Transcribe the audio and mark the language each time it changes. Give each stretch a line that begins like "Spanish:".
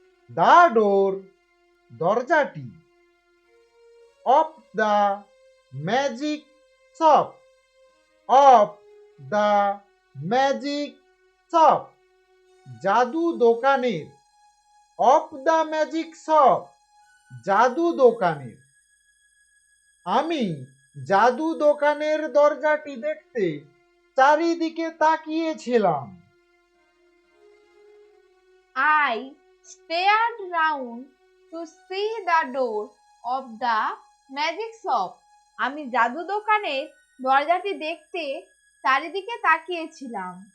English: The door
Bangla: দরজাটি।
English: Of the magic shop. Of the magic shop
Bangla: জাদু দোকানের।
English: Of the magic shop
Bangla: জাদু দোকানের। আমি জাদু দোকানের দরজাটি দেখতে চারিদিকে তাকিয়েছিলাম।
English: I stared round to see the door of the magic shop.
Bangla: আমি জাদু দোকানের দরজাটি দেখতে চারিদিকে তাকিয়েছিলাম।